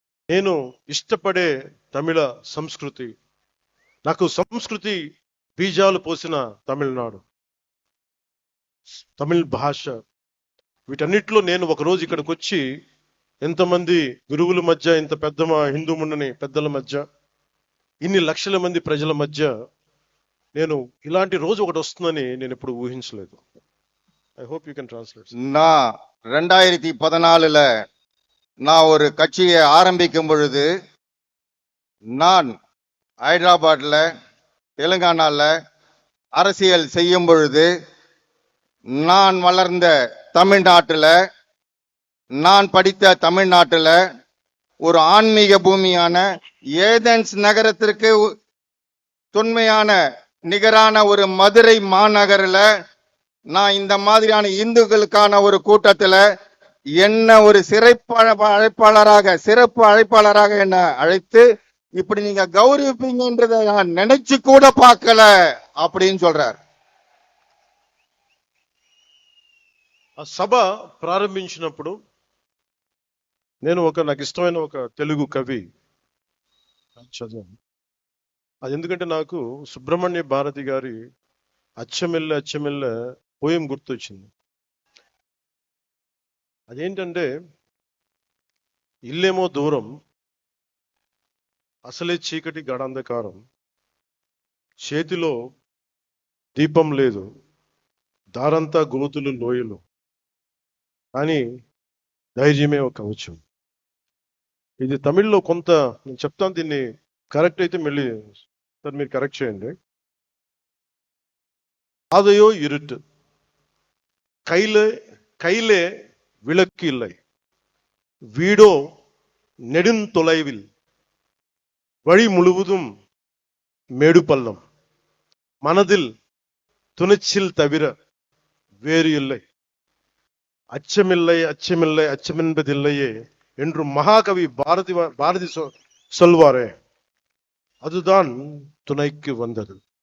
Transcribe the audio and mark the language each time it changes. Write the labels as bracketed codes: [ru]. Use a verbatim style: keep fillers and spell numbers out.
[te] నేను ఇష్టపడే తమిళ సంస్కృతి, నాకు సంస్కృతి బీజాలు పోసిన తమిళనాడు, తమిళ్ భాష, వీటన్నిటిలో నేను ఒకరోజు ఇక్కడికి వచ్చి ఎంతమంది గురువుల మధ్య, ఇంత పెద్ద మా హిందూ మున్నని పెద్దల మధ్య, ఇన్ని లక్షల మంది ప్రజల మధ్య నేను ఇలాంటి రోజు ఒకటి వస్తుందని నేను ఎప్పుడు ఊహించలేదు. [en] I hope you can translate. [ta] నా ரெண்டாயிரத்தி பதினாலுல நான் ஒரு கட்சியை ஆரம்பிக்கும் பொழுது நான் ஹைதராபாத்ல தெலுங்கானால அரசியல் செய்யும் பொழுது நான் வளர்ந்த தமிழ்நாட்டுல, நான் படித்த தமிழ்நாட்டுல ஒரு ஆன்மீக பூமியான ஏதென்ஸ் நகரத்திற்கு தொன்மையான நிகரான ஒரு மதுரை மாநகரில் நான் இந்த மாதிரியான இந்துக்களுக்கான ஒரு கூட்டத்துல என்ன ஒரு சிறப்பு அழைப்பாளராக சிறப்பு அழைப்பாளராக என்ன அழைத்து இப்படி நீங்க கௌரவிப்பீங்கன்றத நான் நினைச்சு கூட பார்க்கல அப்படின்னு சொல்றார். [te] ఆ సభ ప్రారంభించినప్పుడు నేను ఒక నాకు ఇష్టమైన ఒక తెలుగు కవి చదివాను. అది ఎందుకంటే నాకు సుబ్రహ్మణ్య భారతి గారి అచ్చమెల్ల అచ్చమెల్ల పోయం గుర్తొచ్చింది. అదేంటంటే, ఇల్లేమో దూరం అసలే చీకటి గాఢాంధకారం, చేతిలో దీపం లేదు, దారంతా గోతులు లోయలు, కానీ ధైర్యమే ఒక కవచం. ఇది తమిళ్లో కొంత నేను చెప్తాను, దీన్ని కరెక్ట్ అయితే మళ్ళీ సార్ మీరు కరెక్ట్ చేయండి. [ta] ఆదయో ఇరుట్ కైలే కైలే విళక్కు ఇల్లై வீடோ நெடுந்தொலைவில், வழி முழுவதும் மேடு பள்ளம், மனதில் துணிச்சில் தவிர வேறு இல்லை, அச்சமில்லை அச்சமில்லை அச்சமென்பதில்லையே என்று மகாகவி பாரதி பாரதி சொல்வாரே, அதுதான் துணைக்கு வந்தது.